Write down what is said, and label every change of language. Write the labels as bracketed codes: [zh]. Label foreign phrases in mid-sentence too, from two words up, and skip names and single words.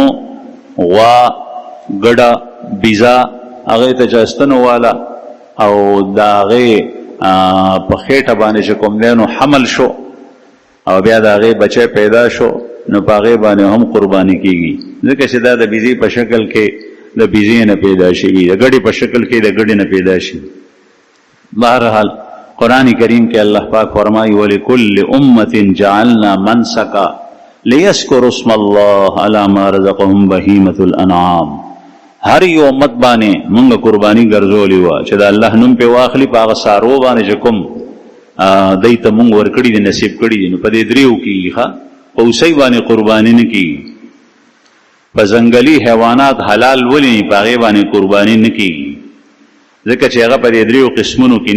[ps] غوا، ګډه، بیزا، هغې ته چې ستنو والا او د هغې په خېټه باندې چې کوم دی نو حمل شو او بیا د هغې بچی پیدا شو نو په هغې باندې هم قرباني کېږي، ځکه چې دا د بیزې په شکل کې د بیزې نه پیدا شوي، د ګډې په شکل کې د ګډې نه پیدا شي. بهرحال قرآن کریم کے اللہ پاک فرمائی [ar] وَلِكُلِّ أُمَّةٍ جَعَلْنَا مَنْسَكًا لِيَذْكُرُوا اسْمَ اللَّهِ عَلَى مَا رَزَقَهُم بَهِيمَةُ الْأَنْعَامِ. [ps] هر یو امت باندې مونږ قربانی ګرځولې وه چې د الله نوم پې واخلي په هغه څاروو باندې چې کوم دی ته مونږ ورکړي دي نصیب کړي دي. نو په دې دریو کېږي ښه، په اوسۍ باندې قرباني نه کېږي. په ځنګلي حیوانات حلال ولې په هغې باندې قرباني نه کېږي ځکه چې هغه په دې دریو قسمونو کې نه دي.